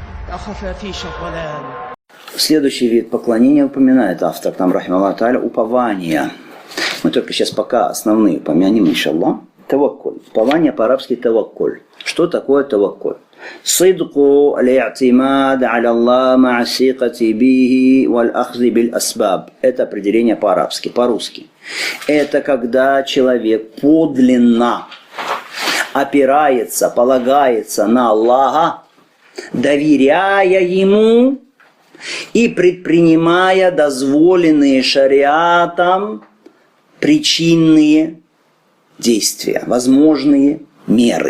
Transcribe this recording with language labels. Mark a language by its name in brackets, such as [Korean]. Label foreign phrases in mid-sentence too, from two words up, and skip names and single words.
[Russian] Следующий вид поклонения упоминает автор, там, [Arabic] رحمه الله تعالى, [Russian] упование. Мы только сейчас пока основные упомянем, иншаллах. Таваккуль. Упование по-арабски таваккуль. Что такое таваккуль? [Arabic] صدق الاعتماد على الله مع الثقة به والأخذ بالأسباب. [Russian] Это определение по-арабски, по-русски. Это когда человек подлинно опирается, полагается на Аллаха, доверяя Ему и предпринимая дозволенные шариатом причинные действия, возможные меры.